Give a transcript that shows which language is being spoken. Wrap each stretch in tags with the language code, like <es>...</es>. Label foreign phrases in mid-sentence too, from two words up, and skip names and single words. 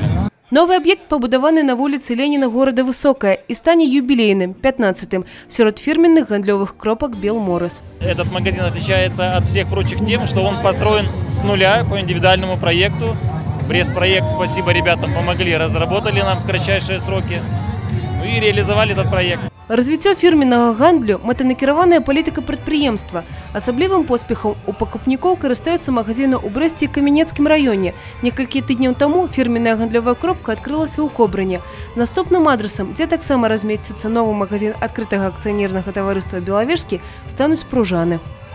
<ru>Новый объект побудованы на улице Ленина города Высокое и станет юбилейным, 15-м, среди фирменных</ru> <be>гандлёвых кропок</be> <ru>«Белморес». Этот магазин отличается от всех прочих тем, что он построен с нуля по индивидуальному проекту. Брест-проект, спасибо ребятам, помогли, разработали нам в кратчайшие сроки, и реализовали этот проект.</ru> <be>Развіццё фірменнага гандлю – мэтанакіраваная палітыка прадпрыемства. Асаблівым поспехам у пакупнікоў карыстаюцца магазіны ў Брэсце і Каменецкім раёне. Некалькі тыдняў таму фірменная гандлёвая кропка адкрылася ў Кобрыне. Наступным адрасам, дзе таксама размесціцца новы магазін адкрытага акцыянернага таварыства «Белавежскі», стануць Пружаны.</be>